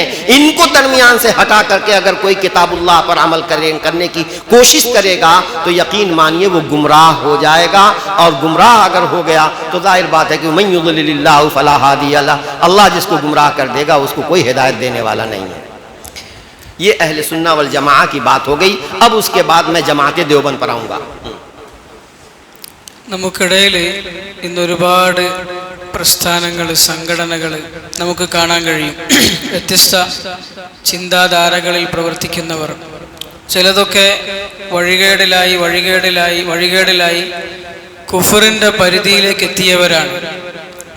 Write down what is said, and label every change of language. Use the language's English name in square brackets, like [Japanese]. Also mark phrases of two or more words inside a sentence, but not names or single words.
[Urdu] ان کو درمیان سے ہٹا کر کے اگر کوئی کتاب اللہ پر عمل کرنے کی کوشش کرے گا تو یقین مانیے وہ گمراہ ہو جائے گا, اور گمراہ اگر ہو گیا تو ظاہر بات ہے کہ [Arabic] من یضلل اللہ فلا ہادی لہ, [Urdu] اللہ جس کو گمراہ کر دے گا اس کو کوئی ہدایت دینے والا نہیں ہے. یہ [Arabic] اہل سنہ والجماعہ [Urdu] کی بات ہو گئی. اب اس کے بعد میں جماعت دیوبند پر آؤں گا. [Malayalam] നമുക്കിടയിൽ ഇന്ന് ഒരുപാട് പ്രസ്ഥാനങ്ങൾ, സംഘടനകൾ നമുക്ക് കാണാൻ കഴിയും. വ്യത്യസ്ത ചിന്താധാരകളിൽ പ്രവർത്തിക്കുന്നവർ. ചിലതൊക്കെ വഴികേടിലായി കുഫറിൻ്റെ പരിധിയിലേക്ക് എത്തിയവരാണ്.